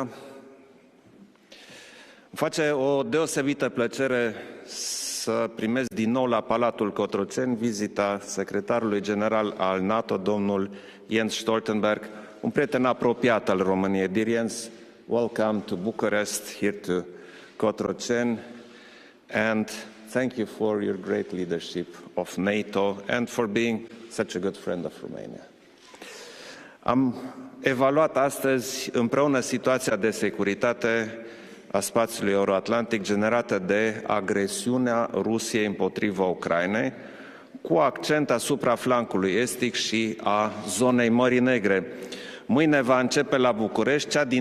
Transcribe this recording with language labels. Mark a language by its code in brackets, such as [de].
[ro] Îmi face o deosebită plăcere să primesc din nou la Palatul Cotroceni vizita secretarului general al NATO, domnul Jens Stoltenberg, un prieten apropiat al României. [en] Dear Jens, welcome to Bucharest, here to Cotroceni, and thank you for your great leadership of NATO and for being such a good friend of Romania. [ro] Am evaluat astăzi împreună situația de securitate a spațiului euroatlantic generată de agresiunea Rusiei împotriva Ucrainei, cu accent asupra flancului estic și a zonei Mării Negre. Mâine va începe la București cea din